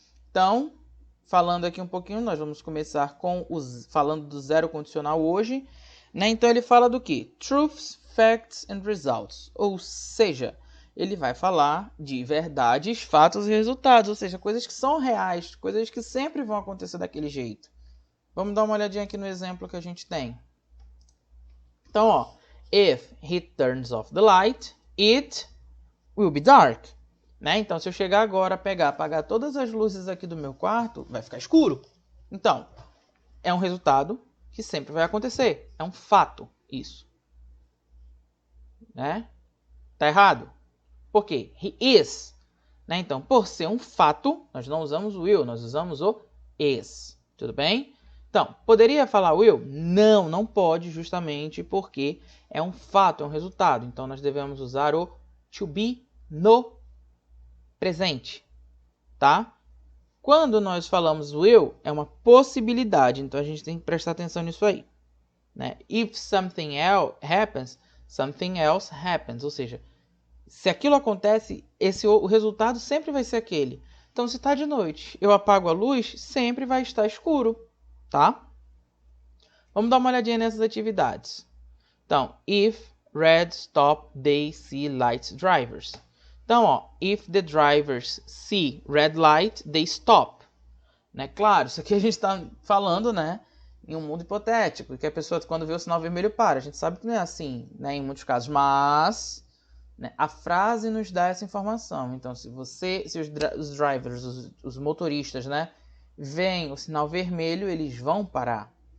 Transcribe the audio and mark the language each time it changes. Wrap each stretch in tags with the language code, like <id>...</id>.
<pt>Então, falando aqui um pouquinho, nós vamos começar falando do zero condicional hoje, né? Então ele fala do que?</pt> <en>Truths, facts and results,</en> <pt>ou seja, ele vai falar de verdades, fatos e resultados, ou seja, coisas que são reais, coisas que sempre vão acontecer daquele jeito. Vamos dar uma olhadinha aqui no exemplo que a gente tem. Então, ó,</pt> <en>if he turns off the light, it will be dark.</en> <pt>Né? Então, se eu chegar agora, apagar todas as luzes aqui do meu quarto, vai ficar escuro. Então, é um resultado que sempre vai acontecer. É um fato isso. Né? Tá errado? Por quê?</pt> <en>He is.</en> <pt>Né? Então, por ser um fato, nós não usamos o will, nós usamos o is. Tudo bem? Então, poderia falar will? Não, não pode, justamente porque é um fato, é um resultado. Então, nós devemos usar o to be no presente, tá? Quando nós falamos will, é uma possibilidade, então a gente tem que prestar atenção nisso aí, né?</pt> <en>If something else happens, something else happens,</en> <pt>ou seja, se aquilo acontece, o resultado sempre vai ser aquele. Então, se está de noite, eu apago a luz, sempre vai estar escuro, tá? Vamos dar uma olhadinha nessas atividades. Então,</pt> <en>if red stop, they see light drivers.</en> <pt>Então, ó,</pt> <en>if the drivers see red light, they stop.</en> <pt>Né? Claro, isso aqui a gente está falando, né, em um mundo hipotético, que a pessoa, quando vê o sinal vermelho, para. A gente sabe que não é assim, né, em muitos casos, mas né, a frase nos dá essa informação. Então, se os drivers, os motoristas, né, veem o sinal vermelho, eles vão parar.</pt>